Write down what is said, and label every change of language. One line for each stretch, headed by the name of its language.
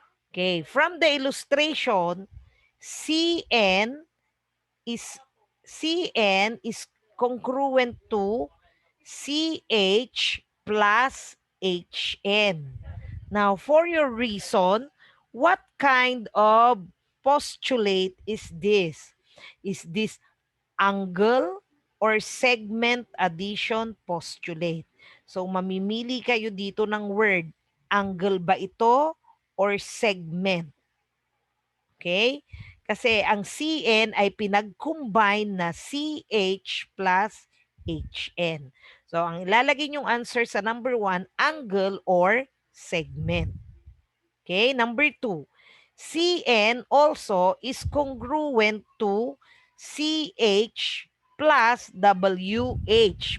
English: Okay, from the illustration, CN is CN is congruent to CH plus HN. Now, for your reason, what kind of postulate is this? Is this angle or segment addition postulate?
Filipino: So, mamimili kayo dito ng word. Angle ba ito or segment? Okay? Kasi ang CN ay pinag-combine na CH plus HN. So, ang ilalagay niyong answer sa number 1, angle or segment.
English: Okay? Number 2, CN also is congruent to CH plus WH.